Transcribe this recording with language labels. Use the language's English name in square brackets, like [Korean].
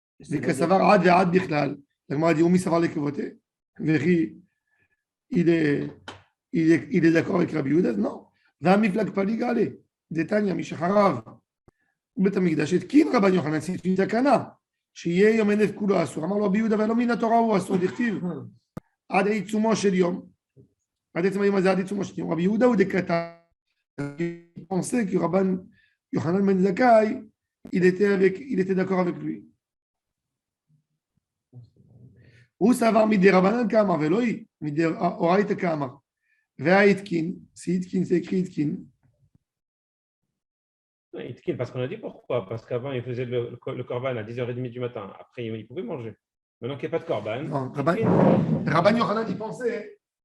[French] Mais que ça va عاد ועד בכלל. La Gemara dit, Omi savar les kevoté. Véri, il est d'accord avec Rabbi Yehuda? Non. V'amiflag paligale. Détagne, Mishacharav. Beth Amikdash et kin Rabban Yochanan, c'est une takana. [Hebrew] שיהיה יום הנף כולו אסור. אמר לו רבי יהודה, ולא מן התורה הוא אסור, דכתיב עד עיצומו של יום. עד עצם היום הזה, עד עיצומו של יום. רבי יהודה הוא דקטן. [French] Il pensait que Rabban Yochanan ben Zakkai, il était d'accord avec lui. [Hebrew] הוא סבר מדי רבנן כאמר, ולא היא, מדי אורייתא כאמר. [French] והאיתקין, c'est Itkin, c'est écrit Itkin. Itkin, parce qu'on a dit pourquoi. Parce qu'avant, il faisait le korban à 10h30 du matin. Après, il pouvait manger. Maintenant qu'il n'y a pas de korban. Non, Rabban Yochanan, il pensait.